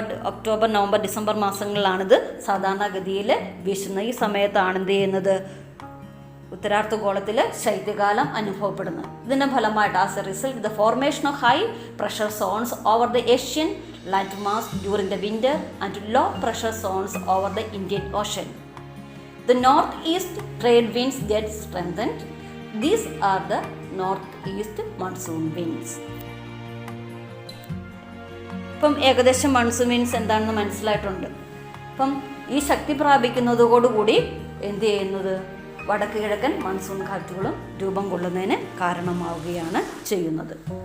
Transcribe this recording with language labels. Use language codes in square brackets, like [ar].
[ml] October, November, December മാസങ്ങളിലാണിത് സാധാരണഗതിയിൽ വീശുന്ന. ഈ സമയത്താണ് എന്ത് ചെയ്യുന്നത്, ഉത്തരാർദ്ധഗോളത്തിൽ ശൈത്യകാലം അനുഭവപ്പെടുന്നത്. ഇതിൻ്റെ ഫലമായിട്ട് [en] As a result the formation of high pressure zones over the Asian land mass during the winter and low pressure zones over the Indian ocean. The northeast trade winds get strengthened. These are the northeast monsoon winds. [ml] ഇപ്പം ഏകദേശം monsoon winds എന്താണെന്ന് മനസ്സിലായിട്ടുണ്ട്. അപ്പം ഈ ശക്തി പ്രാപിക്കുന്നതോടുകൂടി എന്ത് ചെയ്യുന്നത്, വടക്ക് കിഴക്കൻ മൺസൂൺ കാറ്റുകളും രൂപം കൊള്ളുന്നതിന് കാരണമാവുകയാണ് ചെയ്യുന്നത്.